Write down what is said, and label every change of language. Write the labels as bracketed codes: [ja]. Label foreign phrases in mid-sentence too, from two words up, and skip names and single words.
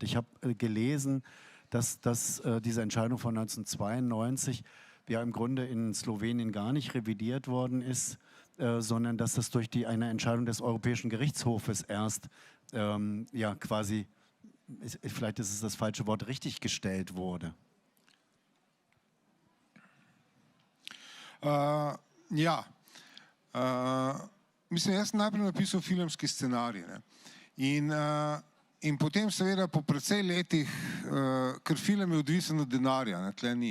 [de] Ich habe gelesen, dass diese Entscheidung von 1992 ja im Grunde in Slowenien gar nicht revidiert worden ist, sondern dass das durch eine Entscheidung des Europäischen Gerichtshofes erst quasi, vielleicht ist es das falsche Wort, richtiggestellt wurde. [sl] Mislim, jaz sem najprej napisal filmski scenarij. In potem seveda po precej letih, ker film je odvisen od denarja, tle ni.